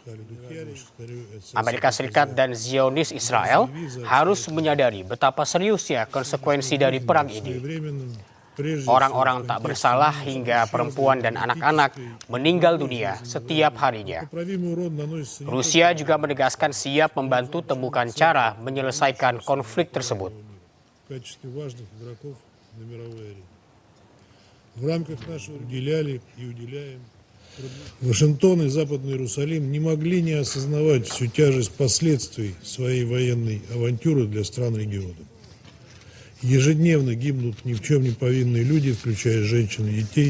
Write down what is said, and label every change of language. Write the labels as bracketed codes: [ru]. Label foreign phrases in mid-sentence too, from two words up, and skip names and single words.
[id] Amerika Serikat dan Zionis Israel harus menyadari betapa seriusnya konsekuensi dari perang ini. Orang-orang tak bersalah hingga perempuan dan anak-anak meninggal dunia setiap harinya. Rusia juga menegaskan siap membantu temukan cara menyelesaikan konflik tersebut. [ru] В рамках нашего уделяли и уделяем. Вашингтон и Западный Иерусалим не могли не осознавать всю тяжесть последствий своей военной авантюры для стран региона. Ежедневно гибнут ни в чем не повинные люди, включая женщин и детей.